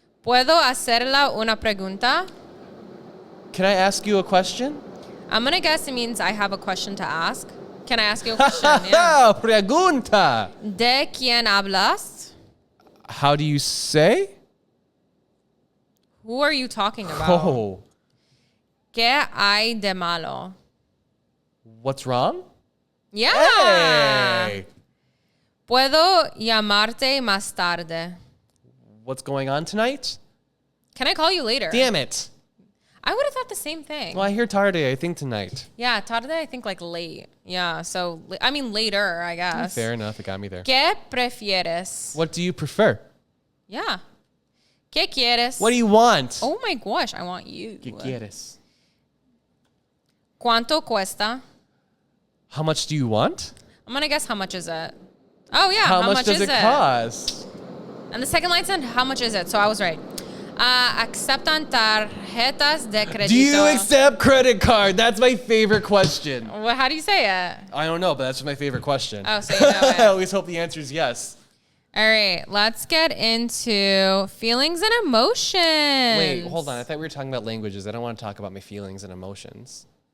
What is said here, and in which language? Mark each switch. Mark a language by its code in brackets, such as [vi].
[es] ¿Puedo hacerla una pregunta? [en] Can I ask you a question? I'm going to guess it means I have a question to ask. Can I ask you a question? Yeah. [es] Pregunta. ¿De quién hablas? [en] How do you say? Who are you talking about? Oh. [es] ¿Qué hay de malo? [en] What's wrong? Yeah. Hey. [es] ¿Puedo llamarte más tarde? [en] What's going on tonight? Can I call you later? Damn it. I would have thought the same thing. Well, I hear tarde, I think tonight. Yeah, tarde, I think like late. Yeah, so, I mean later, I guess. Fair enough, it got me there. [es] ¿Qué prefieres? [en] What do you prefer? [es] Yeah. ¿Qué quieres? [en] What do you want? Oh my gosh, I want you. [es] ¿Qué quieres? ¿Cuánto cuesta? [en] How much do you want? I'm going to guess how much is it? Oh, yeah. How much does it cost? And the second line said, how much is it? So I was right. [es] Aceptan tarjetas de crédito. [en] Do you accept credit card? That's my favorite question. Well, how do you say it? I don't know, but that's my favorite question. Oh, so you know it. I always hope the answer is yes. All right, let's get into feelings and emotions. Wait, hold on. I thought we were talking about languages. I don't want to talk about my feelings and emotions.